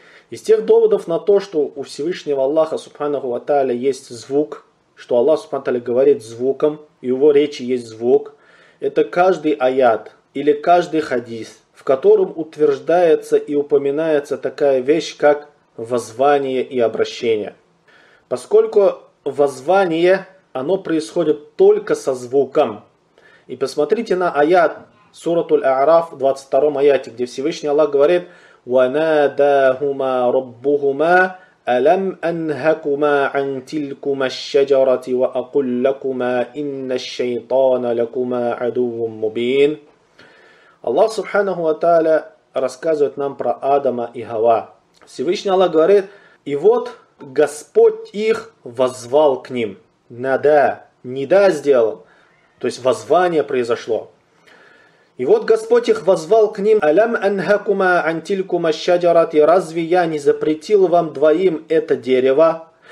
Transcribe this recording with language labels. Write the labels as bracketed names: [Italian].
[Russian] Из тех доводов на то, что у Всевышнего Аллаха, субханаху ва тааля, есть звук, что Аллах, субханаху ва тааля, говорит звуком, и его речи есть звук, это каждый аят или каждый хадис, в котором утверждается и упоминается такая вещь, как воззвание и обращение. Поскольку воззвание, оно происходит только со звуком. И посмотрите на аят Суратуль А'раф, 22-м аяте, где Всевышний Аллах говорит: [Arabic] وَنَادَاهُمَا رَبُّهُمَا أَلَمْ أَنْهَكُمَا عَنْ تِلْكُمَا الشَّجَرَةِ وَأَقُلْ لَكُمَا إِنَّ الشَّيْطَانَ لَكُمَا عَدُوٌّ مُّبِينٌ. [Russian] Аллах субханаху ва тааля рассказывает нам про Адама и Хава. Всевышний Аллах говорит: «И вот Господь их воззвал к ним». Нада, нида сделал, то есть воззвание произошло. И вот Господь их воззвал к ним: [Arabic] «Алям анхакума антилькума щадярати, [Russian] разве я не запретил вам двоим это дерево?